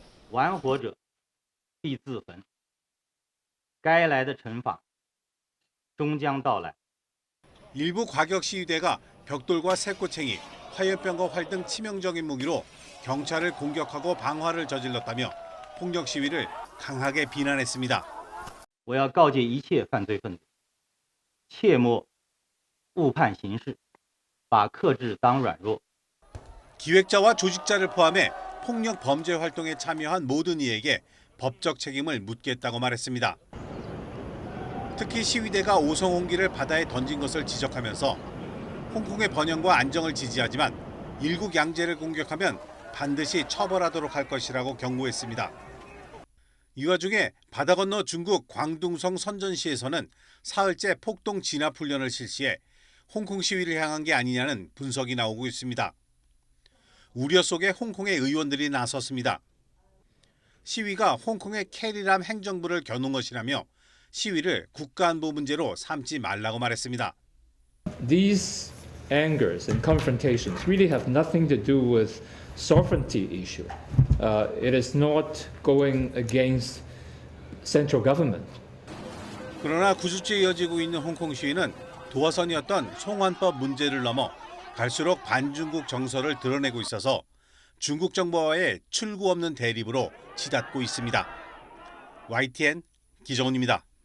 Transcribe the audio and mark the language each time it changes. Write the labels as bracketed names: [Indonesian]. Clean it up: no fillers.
[Chinese] 玩火者必自焚，该来的惩罚终将到来。 [Korean] 일부 과격 시위대가 벽돌과 쇠꼬챙이, 화염병과 활 등 치명적인 무기로 경찰을 공격하고 방화를 저질렀다며 폭력 시위를 강하게 비난했습니다. [Chinese] 我要告诫一切犯罪分子，切莫误判形势，把克制当软弱。 [Korean] 기획자와 조직자를 포함해 폭력 범죄 활동에 참여한 모든 이에게 법적 책임을 묻겠다고 말했습니다. 특히 시위대가 오성홍기를 바다에 던진 것을 지적하면서 홍콩의 번영과 안정을 지지하지만 일국 양제를 공격하면 반드시 처벌하도록 할 것이라고 경고했습니다. 이 와중에 바다 건너 중국 광둥성 선전시에서는 사흘째 폭동 진압 훈련을 실시해 홍콩 시위를 향한 게 아니냐는 분석이 나오고 있습니다. 우려 속에 홍콩의 의원들이 나섰습니다. 시위가 홍콩의 캐리람 행정부를 겨눈 것이라며 시위를 국가안보 문제로 삼지 말라고 말했습니다. [English] These angers and confrontations really have nothing to do with sovereignty issue. It is not going against central government. [Korean] 그러나 구주째 이어지고 있는 홍콩 시위는 도화선이었던 송환법 문제를 넘어 갈수록 반중국 정서를 드러내고 있어서 중국 정부와의 출구 없는 대립으로 치닫고 있습니다. YTN 기정훈입니다.